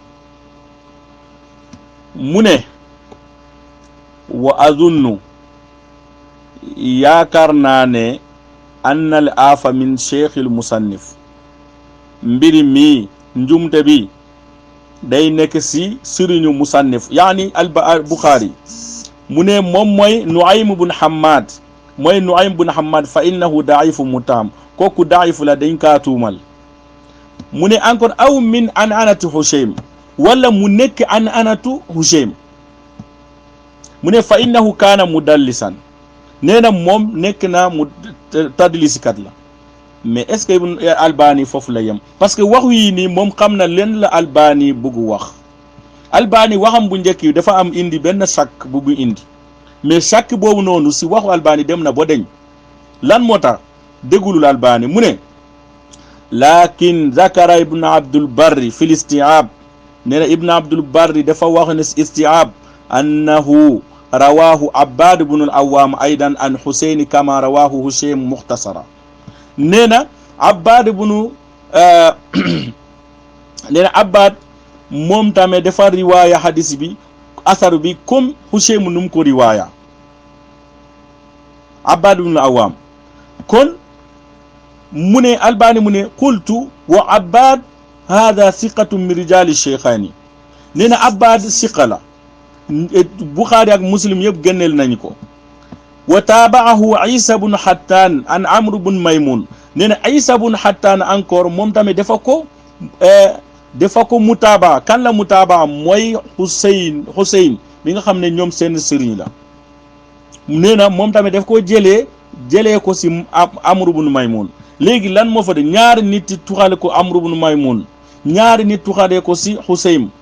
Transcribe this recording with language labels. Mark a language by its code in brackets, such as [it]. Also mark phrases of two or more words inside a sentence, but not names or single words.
[wo] mu ne [ar] وأظن [wo] yaakaar naa ne [ar] أن الآفة من شيخ المصنف [wo] mbiri mi njumte bi day nekk si sëriñu musannif yaani al Bukhari mu ne moom mooy Nuaym bun Hammad [ar] فإنه ضعيف متهم [wo] kooku daifu la dañ kaa tuumal mu ne encore [ar] أو من عنعنة هشيم [wo] wala mu nekk [ar] عنعنة هشيم [wo] mu ne [ar] فإنه كان مدلسا [wo] nee na moom nekk na mu tadlisikat la [fr] mais est-ce que [wo] Albani foofu la yem [fr] parce que [wo] waxu yi nii moom xam na leen la Albani bëgg wax Albani waxam bu njëkk yi dafa am indi benn chàkk bu indi mais chàkk boobu noonu si waxu Albani dem na ba deñ lan moo tax déggulul Albani mu ne [ar] لكن ذكر ابن عبد البر في الاستيعاب [wo] nee na ibn Abdul Barri dafa wax ne isti'ab [ar] أنه رواه عباد بن العوام أيضا عن حسين كما رواه هشيم مختصرا [wo] nee na Abbad ibn nee na Abbad moom tamit dafa riwaaya hadis bi asar bi comme Hushaym num ko riwaaya Abbad ibn al-Awwam kon mu ne Albani mu ne [ar] قلت وعباد هذا ثقة من رجال الشيخين [wo] nee na Abbad siqa la Bukhari ak Muslim yëpp génneel nañu ko [ar] وتابعه عيسى بن حطان عن عمرو بن ميمون [wo] nee na Isa bun Hattan encore moom tamit dafa ko mutaaba kan la mutaaba mooy Husayn bi nga xam ne ñoom seen sëriñ la nee na moom tamit daf ko jëlee ko si Amr bun Maymun léegi lan moo fa de ñaari nit tuxale ko Amr bun Maymun ñaari nit tuxale ko si Husayn